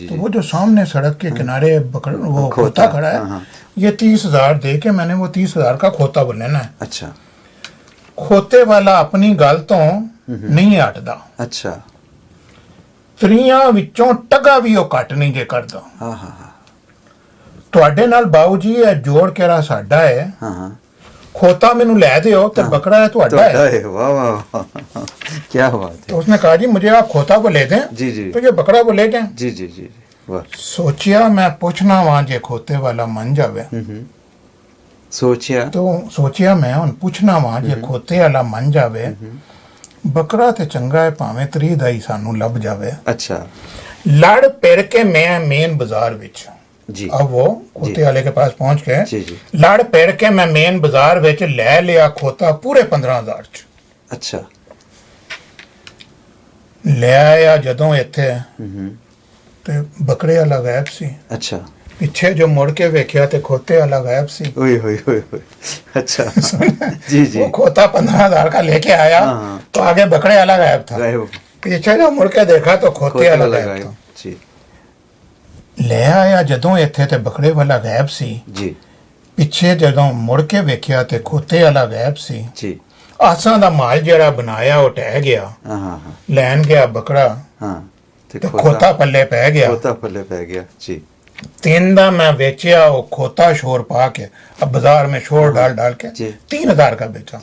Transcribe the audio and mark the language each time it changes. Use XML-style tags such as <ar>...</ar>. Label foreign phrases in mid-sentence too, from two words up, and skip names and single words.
<ur>تو وہ جو سامنے سڑک کے کنارے وہ کھوتا کھڑا ہے یہ 30,000 دے کے میں نے وہ 30,000 کا کھوتا لینا ہے. اچھا.</ur> <pa>کھوتے والا اپنی گل تو نہیں ہٹدا.</pa> <ur>اچھا.</ur> <pa>تریاں وچوں ٹگا بھی وہ کٹ نہیں جے کردا.</pa> <ur>ہاں ہاں ہاں.</ur> <pa>تواڈے نال باؤ جی یہ جوڑ کے را ساڈا ہے.</pa> <ur>ہاں ہاں.</ur> <pa>کھوتا مینوں لے دیو تے بکرا ہے تواڈا ہے.</pa> <ur>واہ واہ کیا بات ہے. تو اس نے کہا جی مجھے آپ کھوتا کو لے دیں جی جی تو یہ بکرا کو لے جائیں. جی جی جی واہ.</ur> <pa>سوچیا میں پوچھنا وہاں جے کھوتے والا من جاوے. سوچیا میں ہن پوچھنا وہاں جے کھوتے والا من جاوے. بکرا تے چنگا ہے پاویں 30 دا ہی سانوں لب جاوے.</pa> <ur>اچھا.</ur> <pa>لڑ پھر کے میں مین بازار وچ.</pa> <ur>جی. اب وہ کھوتے والے کے پاس پہنچ کے جی جی.</ur> <pa>لڑ پھر کے میں مین بازار وچ لے لیا کھوتا پورے 15,000 چ.</pa> <ur>اچھا.</ur> <pa>لے آیا جدوں ایتھے تے بکرے والا غائب سی.</pa> <ur>اچھا.</ur> <pa>پیچھے جو مڑ کے ویکھیا تے کھوتے والا غائب سی.</pa> <ur>اوئے ہوئے ہوئے ہوئے. اچھا. جی جی. وہ کھوتا 15,000 کا لے کے آیا تو آگے بکرے والا غائب تھا. پیچھے جو مڑ کے دیکھا تو کھوتے والا غائب تھا. جی.</ur> <pa>لے آیا جدوں ایتھے تے بکرے والا غائب سی.</pa> <ur>جی.</ur> <pa>پیچھے جدوں مڑ کے ویکھیا تے کھوتے والا غائب سی.</pa> <ur>جی.</ur> <pa>آساں دا مال جڑا بنایا وہ ٹہ گیا.</pa> <ur>ہاں.</ur> <pa>لین گیا بکرا.</pa> <ur>ہاں.</ur> <pa>تے کھوتا پلے پہ گیا. کھوتا پلے پہ گیا. جی. 3 دا میں بیچیا وہ کھوتا شور پا کے.</pa> <ur>اب بازار میں شور ڈال کے 3,000 کا بیچا.</ur>